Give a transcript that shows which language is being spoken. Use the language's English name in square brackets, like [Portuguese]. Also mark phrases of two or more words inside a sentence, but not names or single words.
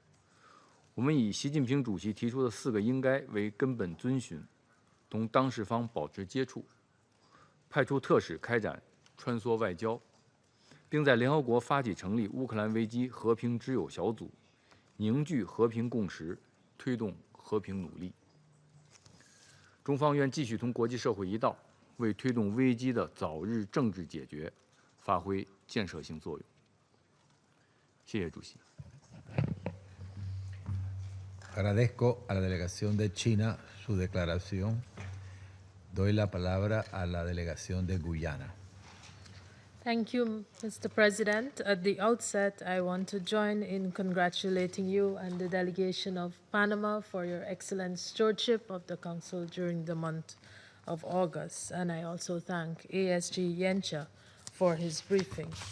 [Chinese] 我们以习近平主席提出的4个应该为根本遵循，同当事方保持接触，派出特使开展穿梭外交，并在联合国发起成立乌克兰危机和平之友小组，凝聚和平共识，推动和平努力。中方愿继续同国际社会一道，为推动危机的早日政治解决发挥建设性作用。谢谢主席。 [Spanish] Agradezco a la delegación de China su declaración. Doy la palabra a la delegación de Guyana. [English] Thank you, Mr. President. At the outset, I want to join in congratulating you and the delegation of Panama for your excellent stewardship of the Council during the month of August. And I also thank ASG Jenča for his briefing.